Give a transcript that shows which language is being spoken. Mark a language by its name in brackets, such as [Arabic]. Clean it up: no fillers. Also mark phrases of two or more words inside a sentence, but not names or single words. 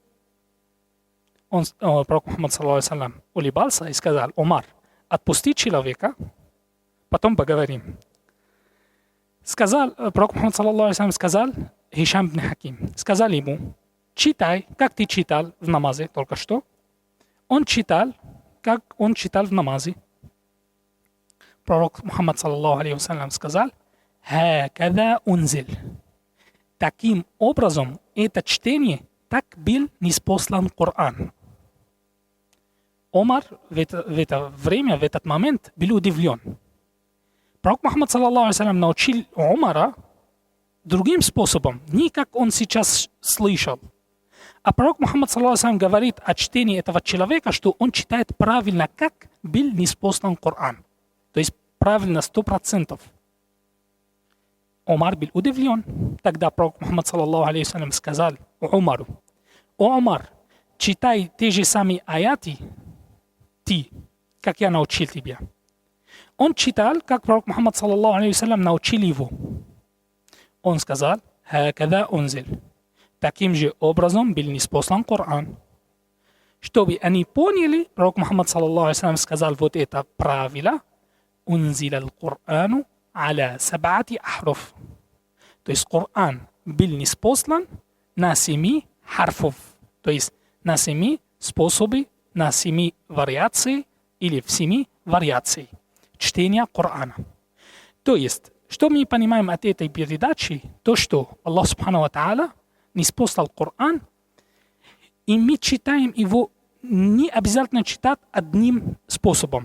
[Russian] Пророк Мухаммад [Arabic] صلى الله عليه وسلم [Russian] улыбался и сказал: Умар, отпусти человека, потом поговорим. Пророк Мухаммад [Arabic] صلى الله عليه وسلم [Russian] сказал Хишам бин Хаким, сказал ему: читай, как ты читал в намазе только что. Он читал, как он читал в намазе. Пророк Мухаммад [Arabic] صلى الله عليه وسلم [Russian] сказал: [Arabic] «هكذا أنزل». [Russian] Таким образом, это чтение, так был ниспослан Коран. Умар в это время, в этот момент был удивлен. Пророк Мухаммад [Arabic] صلى الله عليه وسلم [Russian] научил Умара другим способом, не как он сейчас слышал. А пророк Мухаммад [Arabic] صلى الله عليه وسلم [Russian] говорит о чтении этого человека, что он читает правильно, как был ниспослан Коран. То есть правильно 100%. Умар был удивлен. Тогда пророк Мухаммад [Arabic] صلى الله عليه وسلم [Russian] сказал Умару: о Умар, читай те же самые аяты, ты, как я научил тебя. Он читал, как пророк Мухаммад [Arabic] صلى الله عليه وسلم [Russian] научил его. Он сказал: [Arabic] «هكذا أنزل». [Russian] Таким же образом был ниспослан Коран. Чтобы они поняли, пророк Мухаммад [Arabic] صلى الله عليه وسلم [Russian] сказал вот это правило: [Arabic] «أنزل القرآن على سبعة أحرف». [Russian] То есть Коран был ниспослан на 7 харфов. То есть на 7 способы, на 7 вариаций или в 7 вариаций чтения Корана. То есть, что мы понимаем от этой передачи, то, что [Arabic] الله سبحانه وتعالى [Russian] ниспослал Коран, и мы читаем его не обязательно читать одним способом.